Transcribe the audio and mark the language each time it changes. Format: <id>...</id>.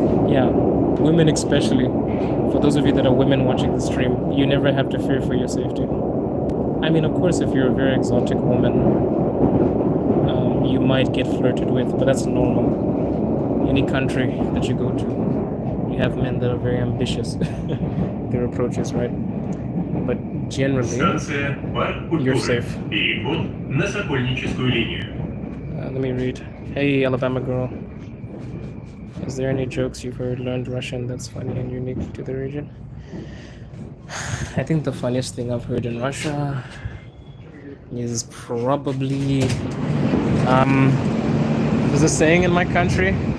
<en>Yeah, women especially. For those of you that are women watching the stream, you never have to fear for your safety. I mean, of course, if you're a very exotic woman, you might get flirted with, but that's normal. Any country that you go to, you have men that are very ambitious. Their approaches, right? But generally,</en> <ru>Станция Парк</ru> <en>you're</en> <ru>культуры.</ru> <en>safe.</en> <ru>Переход на Сокольническую линию.</ru> <en>Let me read. Hey, Alabama girl. Is there any jokes you've heard learned Russian that's funny and unique to the region? I think the funniest thing I've heard in Russia is probably there's a saying in my country.</en>